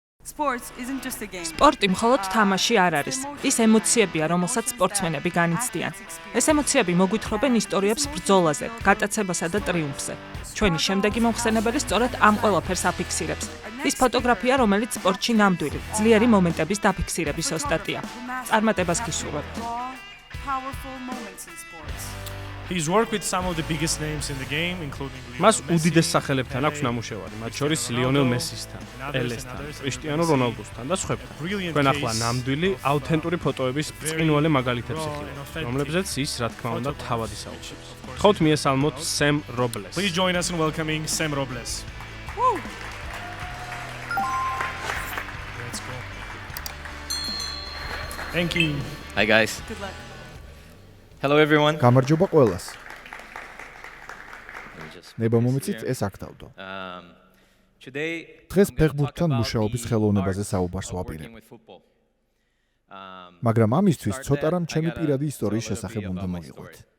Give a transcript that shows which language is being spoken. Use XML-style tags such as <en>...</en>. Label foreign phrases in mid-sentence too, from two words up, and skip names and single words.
<ka>სპორტი მხოლოდ თამაში არ არის. ის ემოციებია, რომელსაც სპორტსმენები განიცდიან. ეს ემოციები მოგვითხრობენ ისტორიებს ბრძოლაზე, გატაცებასა და ტრიუმფზე. ჩვენი შემდეგი მომხსენებელი სწორედ ამ ყველაფერს აფიქსირებს. ის ფოტოგრაფია, რომელიც სპორტში ნამდვილი, ძლიერი მომენტების დაფიქსირების ოსტატია. წარმატებას გისურვებ.</ka> <en>He's worked with some of the biggest names in the game, including</en> <ka>მას უდიდეს სახელებთან აქვს ნამუშევარი, მათ შორის ლიონელ მესისთან, პელესთან, კრისტიანო რონალდოსთან და სხვებთან. თქვენ ახლა ნამდვილი, აუთენტური ფოტოების ბრწყინვალე მაგალითებს იხილეთ, რომლებზეც ის, რა თქმა უნდა, თავად ისაუბრებს. გთხოვთ მიესალმოთ Sam Robles.</ka> <en>Please join us in welcoming Sam Robles. Let's go. Thank you. Hi guys. Good luck. Hello everyone.</en> <ka>გამარჯობა ყველას. ნება მომეცით ეს აქ დავდო.</ka> <en>Today</en> <ka>დღეს ფეხბურთთან მუშაობის ხელოვნებაზე საუბარს ვაპირებ. მაგრამ ამისთვის ცოტა რამ ჩემი პირადი ისტორიის შესახებ უნდა მოვიყვეთ.</ka>